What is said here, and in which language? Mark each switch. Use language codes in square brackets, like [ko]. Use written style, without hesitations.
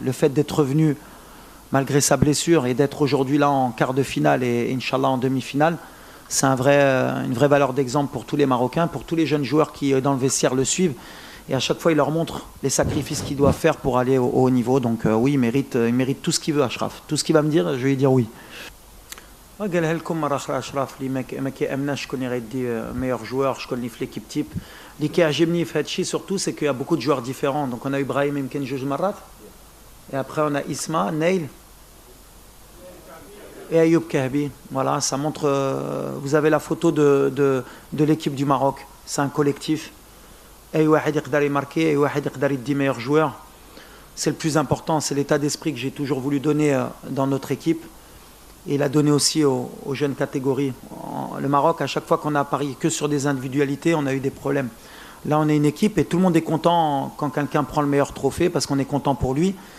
[fr] Le fait d'être revenu malgré sa blessure et d'être aujourd'hui là en quart de finale et Inch'Allah en demi-finale, c'est une vraie valeur d'exemple pour tous les Marocains, pour tous les jeunes joueurs qui, dans le vestiaire, le suivent. Et à chaque fois, il leur montre les sacrifices qu'ils doivent faire pour aller au haut niveau. Donc oui, il mérite tout ce qu'il veut, Achraf. Tout ce qu'il va me dire, je vais lui dire oui. [ar] قالها لكم مرة أخرى أشرف اللي ما كيأمناش شكون يغيدي [fr] meilleur joueur, [ar] شكون اللي في [fr] l'équipe type. [ar] اللي كيعجبني في هذا الشيء [fr] surtout c'est qu'il y a beaucoup de joueurs différents. Donc on a Ibrahim [ar] يمكن جوج مرات. [fr] Et après on a Isma, Neil et Ayoub Kahbi. Voilà, ça montre. Vous avez la photo de l'équipe du Maroc. C'est un collectif. [ar] أي واحد يقدر يماركي, أي واحد يقدر يدي [fr] meilleur joueur. C'est le plus important, c'est l'état d'esprit que j'ai toujours voulu donner dans notre équipe. Et il a donné aussi aux jeunes catégories. Le Maroc, à chaque fois qu'on a parié que sur des individualités, on a eu des problèmes. Là, on est une équipe et tout le monde est content quand quelqu'un prend le meilleur trophée parce qu'on est content pour lui.